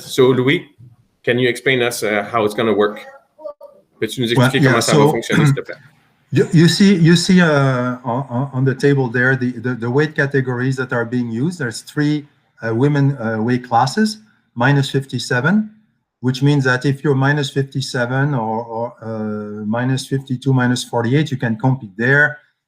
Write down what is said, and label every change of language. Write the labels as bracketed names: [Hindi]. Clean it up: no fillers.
[English] So Louis, can you explain us how it's going to work? [French] Peux-tu nous expliquer comment ça va fonctionner, s'il te plaît? [English] You see on the table there the weight categories that are being used. There's 3 women weight classes, minus 57, which means that if you're minus 57 or minus 52, minus 48, you can compete there.